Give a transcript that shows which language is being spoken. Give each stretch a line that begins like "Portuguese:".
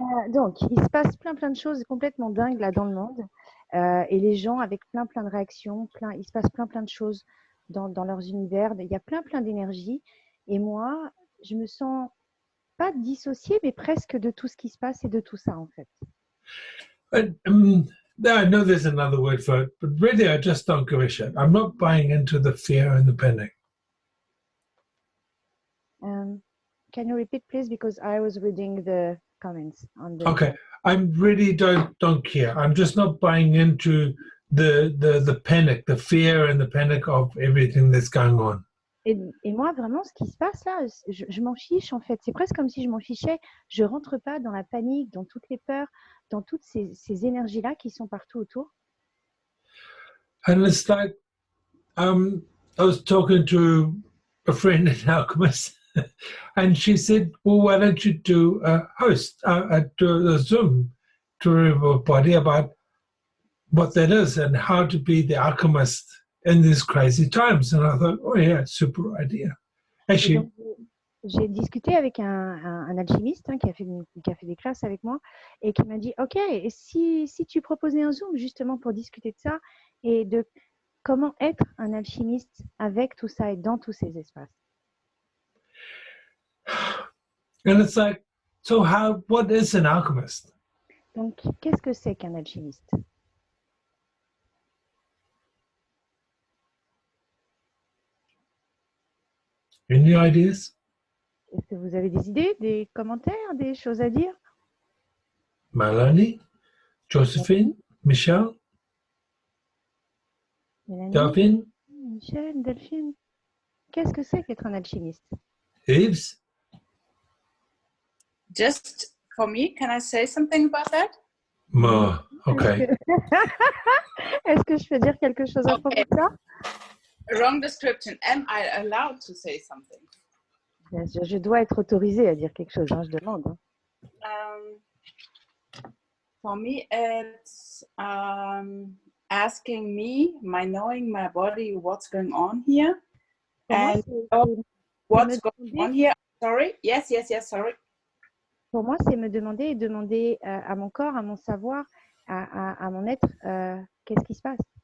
French: Donc, il se passe plein de choses complètement dingues là dans le monde. Et les gens avec plein de réactions, il se passe plein de choses dans leurs univers. Il y a plein d'énergie. Et moi, je me sens pas dissociée, mais presque de tout ce qui se passe et de tout ça, en fait.
English: But, I know there's another word for it, but really I just don't give a shit. I'm not buying into the fear and the panic. Can you repeat, please? Because I was reading the comments on the. Okay, I really don't care. I'm just not buying into the panic, the fear and the panic of everything that's going on.
French: Et moi, vraiment, ce qui se passe là, je m'en fiche en fait. C'est presque comme si je m'en fichais. Je rentre pas dans la panique, dans toutes les peurs, dans toutes ces énergies-là qui sont partout autour.
English: And it's like, I was talking to a friend in Alchemist, and she said, well, why don't you do a Zoom to everybody about what that is and how to be the alchemist in these crazy times. And I thought, oh yeah, super idea. Actually,
French: j'ai discuté avec un alchimiste qui a fait des classes avec moi et qui m'a dit, OK, et si tu proposais un Zoom justement pour discuter de ça et de comment être un alchimiste avec tout ça et dans tous ces espaces.
English: And it's like, so what is an alchemist?
French: Donc, qu'est-ce que c'est qu'un alchimiste?
English: Any ideas?
French: Est-ce que vous avez des idées, des commentaires, des choses à dire? Melanie, Josephine, Michelle, Mélanie, Delphine, Michel, Delphine. Qu'est-ce que c'est qu'être un alchimiste? Yves?
English: Just for me, can I say something about that? Okay.
French: Est-ce que je peux dire quelque chose à propos de ça?
English: Wrong description. Am I allowed to say something?
French: Bien sûr, je dois être autorisée à dire quelque chose, je demande.
English: For me, it's asking me, knowing my body, what's going on here, and what's going on here. Sorry. Yes. Sorry.
French: Pour moi, c'est me demander et demander à mon corps, à mon savoir, à mon être, qu'est-ce qui se passe.